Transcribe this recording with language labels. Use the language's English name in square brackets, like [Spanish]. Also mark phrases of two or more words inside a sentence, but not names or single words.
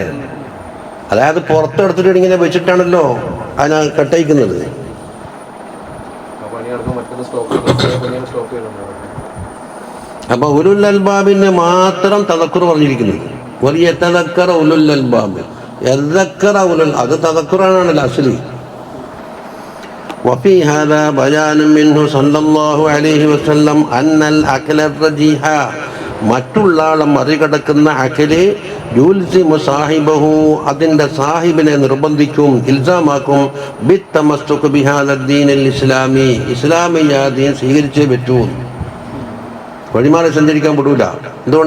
[Malayalam] അതായത് പുറത്തെടുത്തിട്ട് ഇങ്ങനെ വെച്ചിട്ടാണല്ലോ അതിനെ കെട്ടയിക്കുന്നത്. അപ്പൊ [Arabic] أولي الألباب [Malayalam] മാത്രം തദക്കുർ പറഞ്ഞിരിക്കുന്നത്. വലിയ [Arabic] تذكر أولو الألباب, [Malayalam] അത് തദക്കുറാണല്ലോ അസ്ലി. [Arabic] وفي هذا بيان منه صلى الله عليه وسلم أن الأكل الرجيح, [Malayalam] മറ്റുള്ള ആളെ മറികടക്കുന്ന [Arabic] عقل يلزم صاحبه, [Malayalam] അതിന്റെ സാഹിബിനെ നിർബന്ധിക്കും, ഇൽസാമാക്കും, [Arabic] بالتمسك بهذا الدين الإسلامي, [Malayalam] ഇസ്ലാമിയ ദീൻ സ്വീകരിച്ചേ പറ്റൂ. വഴിമാറി സഞ്ചരിക്കാൻ വിടൂല. എന്തുകൊണ്ട്?